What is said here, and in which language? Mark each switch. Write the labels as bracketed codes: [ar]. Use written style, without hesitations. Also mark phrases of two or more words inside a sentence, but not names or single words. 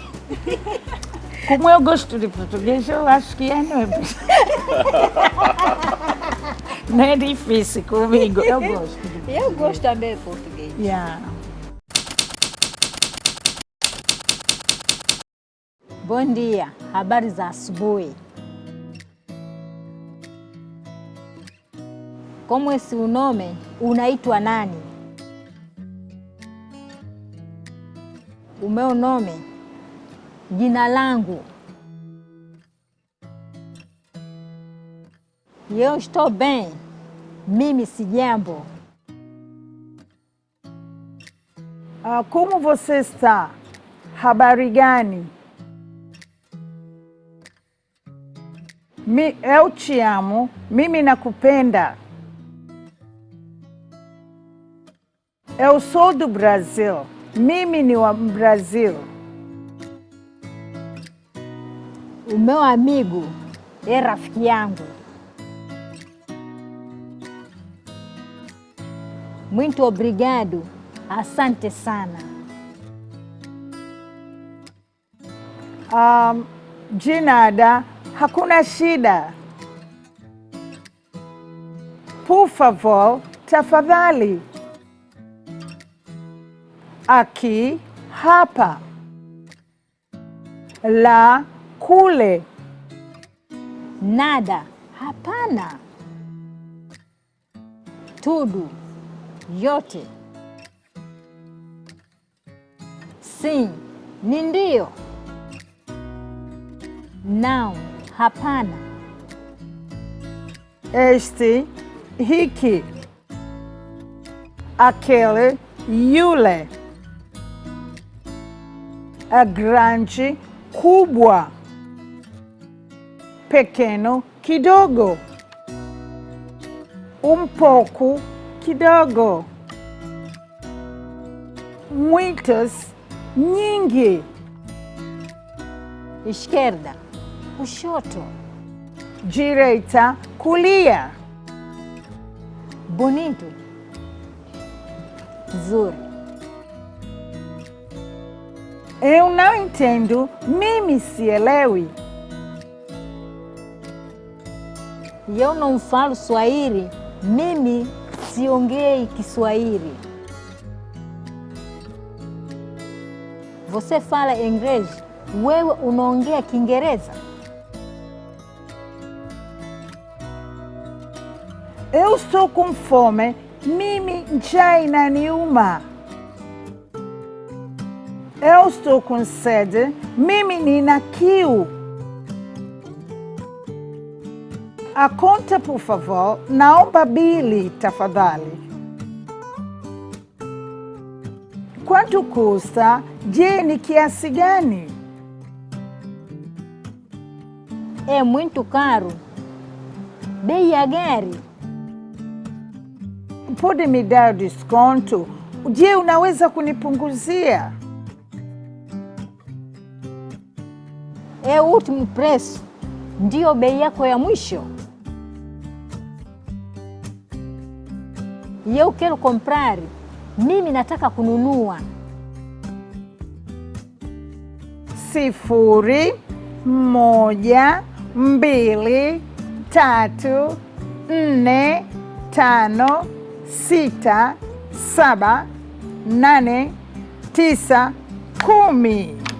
[pt] Como eu gosto de português, eu acho que não é difícil. Não é difícil comigo, eu gosto. Eu gosto também de português. Yeah. Bom dia, [sw] habari za asubuhi. [pt] Como esse o nome, [sw] unaitwa nani? [pt] O meu nome, [sw] jina langu. [pt] Eu estou bem, [sw] mimi sijambo. [pt] Como você está? [sw] Habari gani? [pt] Eu te amo, [sw] mimi nakupenda. [pt] Eu sou do Brasil, [sw] mimi ni wa Brasil. [pt] O meu amigo é [sw] rafiki yangu. [pt] Muito obrigado, [sw] asante sana. [pt] De nada, [sw] hakuna shida. [pt] Por favor, tafadhali. Aqui, hapa. Lá, kule. Nada, hapana. Tudo, yote. [sw] Sim, ni ndio. [pt] Não, hapana. Este, hiki. Aquele, yule. A grande, kubwa. Pequeno, kidogo. Pouco, kidogo. Muitas, nyingi. Esquerda, kushoto. Direita, kulia. Bonito, nzuri. Eu não entendo, [sw] mimi sielewi. [pt] Eu não falo Swahili, [sw] mimi siongei Kiswahili. [pt] Você fala inglês, [sw] wewe unaongea Kiingereza? [pt] Eu estou com fome, [sw] mimi njaa inaniuma. [pt] Eu estou com sede, [sw] mimi nina kiu. [pt] A conta, por favor, [sw] naomba bili, tafadhali. [pt] Quanto custa? [sw] Je, ni kiasi gani? [pt] É muito caro. [sw] Bei ya gari. [pt] Pode me dar desconto? [sw] Je, unaweza kunipunguzia? [pt] É o último preço. [sw] Ndio bei yako ya mwisho. [pt] E eu quero comprar. [sw] Mimi nataka kununua. 0, 1, 2, 3, 4, 5, 6, 7, 8, 9, 10.